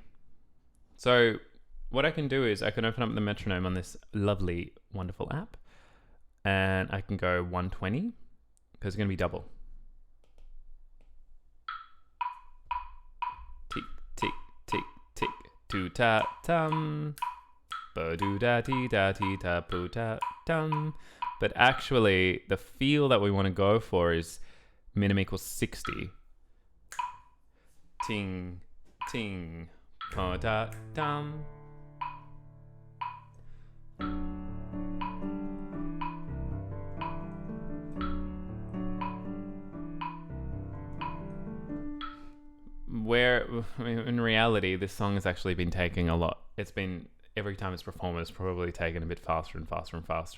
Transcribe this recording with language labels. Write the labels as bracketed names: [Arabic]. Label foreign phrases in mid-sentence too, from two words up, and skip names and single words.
[English] So what I can do is I can open up the metronome on this lovely, wonderful app, and I can go 120 because it's going to be double. Tick, tick, tick, tick, toot-ta-tum. Bo-do-da-dee-da-dee-da-poo-ta-tum. But actually, the feel that we want to go for is minim equals 60. Ting, ting, po-da-dum. Where, in reality, this song has actually been taking a lot. It's been, every time it's performed, it's probably taken a bit faster and faster and faster.